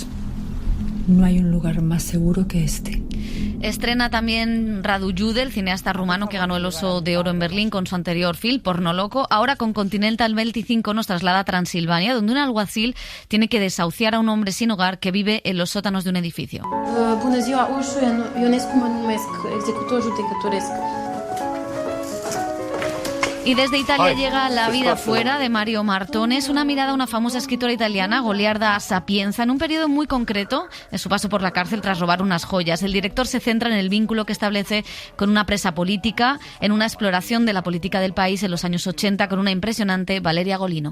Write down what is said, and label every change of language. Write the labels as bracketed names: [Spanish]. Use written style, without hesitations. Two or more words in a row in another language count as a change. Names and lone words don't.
[Spanish] No hay un lugar más seguro que este. Estrena también Radu Jude, el cineasta rumano que ganó el Oso de Oro en Berlín con su anterior film, Porno Loco. Ahora con Continental 25 nos traslada a Transilvania, donde un alguacil tiene que desahuciar a un hombre sin hogar que vive en los sótanos de un edificio. [Romanian] Bună ziua, Ușu, Ionescu mă numesc, executor judecătoresc. [Spanish] Y desde Italia llega La vida fuera, de Mario Martone. Es una mirada a una famosa escritora italiana, Goliarda Sapienza, en un periodo muy concreto de su paso por la cárcel tras robar unas joyas. El director se centra en el vínculo que establece con una presa política, en una exploración de la política del país en los años 80 con una impresionante Valeria Golino.